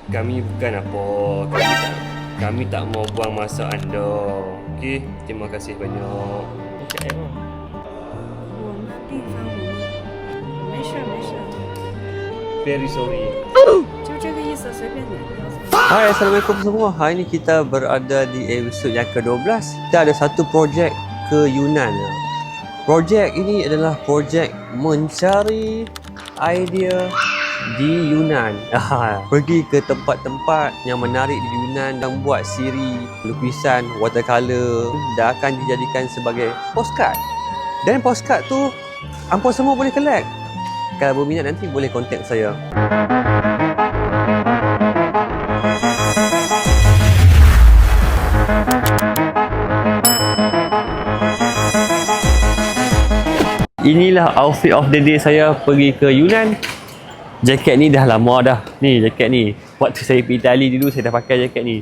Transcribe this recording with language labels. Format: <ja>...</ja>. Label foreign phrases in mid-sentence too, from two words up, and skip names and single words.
<ms>Kami bukan apa. Kami tak mau buang masa anda. Okey, terima kasih banyak. Cakap apa?</ms> <zh>我们地方没事没事，</zh> <en>Very sorry.</en> <zh>就这个意思，随便你。</zh> <ms>Hai, Assalamualaikum semua. Hari ni kita berada di episod yang ke-12. Kita ada satu projek ke Yunan. Projek ini adalah projek mencari idea di Yunan. Pergi ke tempat-tempat yang menarik di Yunan dan buat siri lukisan watercolor dan akan dijadikan sebagai postcard. Dan postcard tu hampa semua boleh collect. Kalau berminat nanti boleh contact saya. Inilah</ms> <en>outfit of the day</en> <ms>saya pergi ke Yunan. Jaket ni dah lama dah. Ni jaket ni. Waktu saya pergi Itali dulu saya dah pakai jaket ni.</ms>